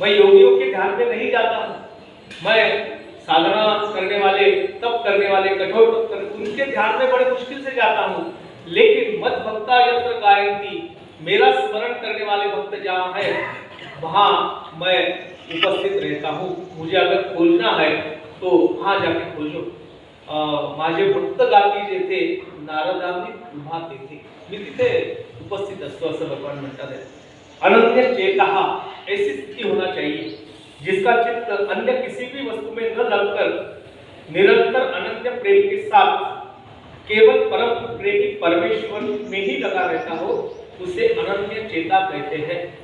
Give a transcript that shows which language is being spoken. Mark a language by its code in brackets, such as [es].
[hi] मैं योगियों के ध्यान में नहीं जाता हूँ, मैं साधना करने वाले, तप करने वाले, कठोर तप करने, उनके ध्यान में बड़े मुश्किल से जाता हूँ। लेकिन [sa] मद भक्ता यत्र गायन्ति, [hi] मेरा स्मरण करने वाले भक्त जहाँ है वहाँ मैं उपस्थित रहता हूँ। मुझे अगर खोजना है तो वहाँ जाके खोजो। [mr] माझे भक्त गाती जेथे नारदांनी उभा तेथे, मी तिथे उपस्थित असतो असं भगवान म्हणतात आहे। [hi] अनन्य चेतः, ऐसी स्थिति होना चाहिए जिसका चित्त अन्य किसी भी वस्तु में न लगकर निरंतर अनन्य प्रेम के साथ केवल परम प्रेमी परमेश्वर में ही लगा रहता हो, उसे अनन्य चेता कहते हैं।